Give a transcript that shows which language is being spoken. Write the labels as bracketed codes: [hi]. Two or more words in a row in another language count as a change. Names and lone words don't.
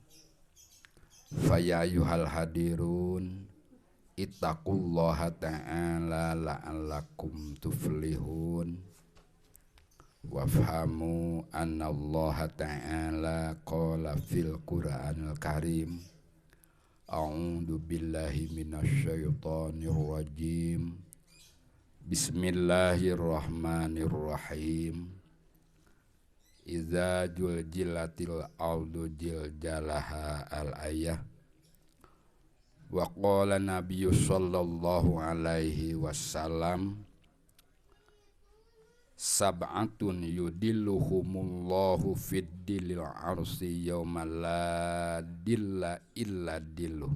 [ar] فيا أيها الحاضرون اتقوا الله تعالى لعلكم تفلحون وافهموا أن الله تعالى قال في القرآن الكريم أعوذ بالله من الشيطان الرجيم. بسم الله الرحمن الرحيم. إذا زلزلت الأرض زلزالها الآية. وقال النبي صلى الله عليه وسلم سبعة يظلهم الله في ظل العرش يوم لا ظل إلا ظله.